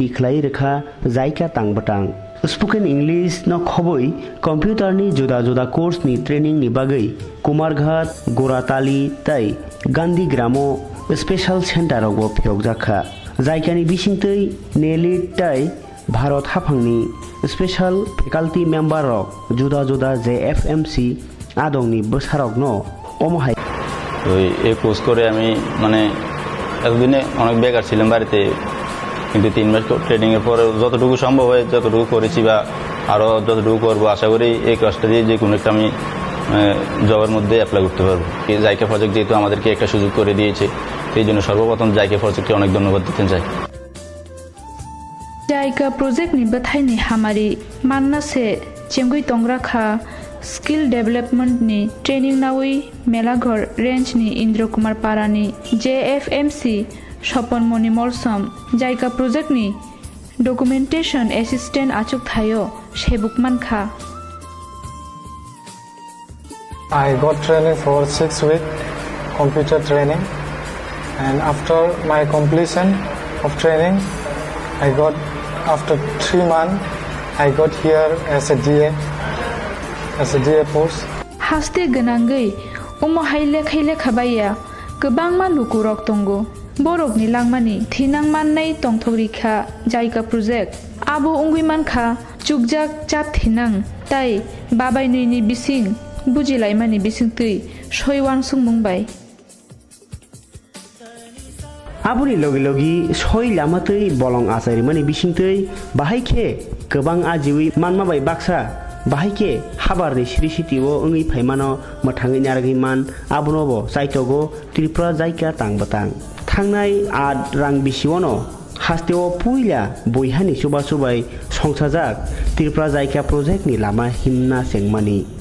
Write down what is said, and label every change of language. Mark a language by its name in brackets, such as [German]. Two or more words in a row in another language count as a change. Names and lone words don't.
[Kok Borok] Khlai Rekha Jaika Tangbatang [English] Spoken English [Kok Borok] no khoboi computer ni joda joda course ni training ni bagai Kumarghat Goratali tai Gandhi Gramo Special Center rogo phiyokjakha jaikani bisingtei Neli tai Bharat Hapangni [English] Special Faculty Member [Kok Borok] rok joda joda JFMC adongni bosarokno omohai [Bangla] এই কোর্স করে আমি মানে এতদিনে অনেক বেকার ছিলাম বাড়িতে কিন্তু 3 মাস ট্রেনিং এর পরে যতটুকু সম্ভব হয় যতটুকু করেছি বা আরো যতটুকু করব আশা করি এই কাজটা দিয়ে যে কোনো একটা আমি জবের মধ্যে অ্যাপ্লাই করতে পারবো এই জায়কা প্রজেক্ট যেহেতু আমাদেরকে একটা সুযোগ করে দিয়েছে সেই জন্য সর্বপ্রথম জায়কা প্রজেক্টকে অনেক ধন্যবাদ দিতে চাই [Kok Borok] জায়গা প্রজেক্ট ni bathai ni hamari manna se chengui tongrakha Skill Development ni Training Nawi Melaghor Range ni Indra Kumar Parani JFMC Shopon Moni Molsom Jaika Project ni [English] Documentation Assistant [Kok Borok] Achuk Thayo Shebuk Mankha [English] I got training for 6 weeks computer training and after my completion of training I got after 3 months I got here as a DA post [Kok Borok] Haste ganangai umo haile khaile khabaya gobang manuku rok tongo borok ni langmani thinang mannai tongthorikha jaika project abo ungui mankha chukjak chat thinang tai babai nui ni bising bujilai mani bising tui soiwang sungmungbai Abuni logi logi soi lamatei bolong asari mani bisingtei bahaikhe gobang ajiwi manma bai baksa bahaike habar ni siri sitiwo ungui phaimano mathangi naragi man abonobo saitogo Tripura jaika tangbatang थांनाय आद रां बिसिवनो हास्तेव पुइला बयहानि सुबा सुबाय संसाजाक त्रिपुरा जायका प्रजेक्टनि लामा हिमना सेंमानि